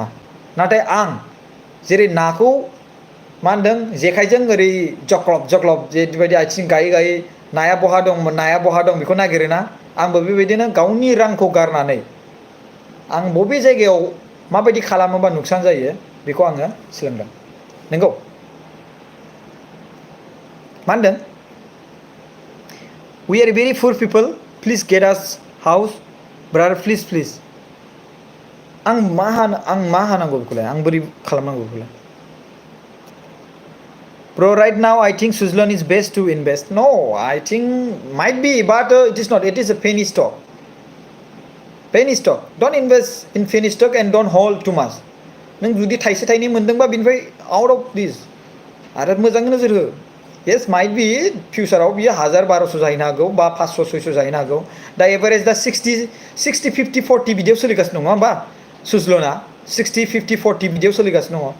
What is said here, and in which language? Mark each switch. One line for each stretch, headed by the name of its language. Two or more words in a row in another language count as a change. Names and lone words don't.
Bodo: नाथाय आं जेरै नाखौ मा होनदों जेखाइजों ओरै जख्लब जख्लब जेबायदि आथिं गायै गायै नाया बहा दंमोन नाया बहा दं बेखौ नागिरोना आंबो बेबायदिनो गावनि रांखौ गारनानै आं बबे जायगायाव माबायदि खालामोबा नुकसान जायो बेखौ आङो सोलोंदों। नंगौ मा होनदों?
English: We are very poor people. Please get us house, brother. Please, please. आं मा हानांगौ बेखौलाय आं बोरै खालामनांगौ बेखौलाय? Bro, right now I think Switzerland is best to invest. No, I think might be, but it is not. It is a penny stock. Penny stock. Don't invest in penny stock and don't hold too much.
Bodo: नों जुदि थाइसे थाइनै मोनदोंबा बिनिफ्राय
English: out of this
Bodo: आरो मोजाङै नोजोर हो।
English: yes might be
Bodo: फिउचाराव बियो 1000-1200 जाहैनो हागौ बा 500-600 जाहैनो हागौ। दा एभारेज दा 60-50-40 बिदियाव सोलिगासिनो दङ नङा होमबा? सुइजारलेन्डआ 60-50-40 बिदियाव सोलिगासिनो दङ।